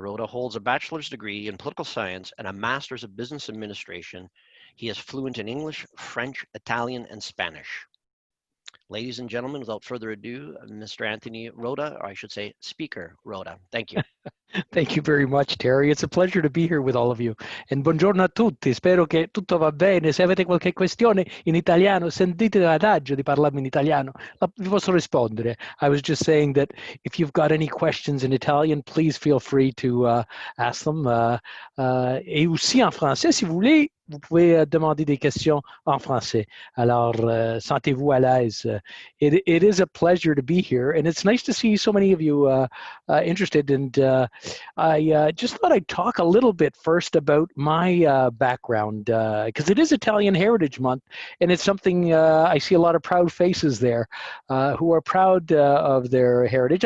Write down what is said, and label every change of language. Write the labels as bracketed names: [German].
[English] Rota holds a bachelor's degree in political science and a master's of business administration. He is fluent in English, French, Italian, and Spanish. Ladies and gentlemen, without further ado, Mr. Anthony Rota, or I should say Speaker Rota. Thank you. Thank you very much, Terry. It's a pleasure to be here with all of you. [Italian] And buongiorno a tutti. Spero che tutto va bene. Se avete qualche questione in italiano, sentite l'adagio di parlarmi in italiano. Vi posso rispondere. [English] I was just saying that if you've got any questions in Italian, please feel free to ask them. [French] Et aussi en français, si vous voulez, vous pouvez demander des questions en français. Alors, sentez-vous à l'aise. [English] It is a pleasure to be here, and it's nice to see so many of you interested. And I just thought I'd talk a little bit first about my background, because it is Italian Heritage Month, and it's something I see a lot of proud faces there who are proud of their heritage.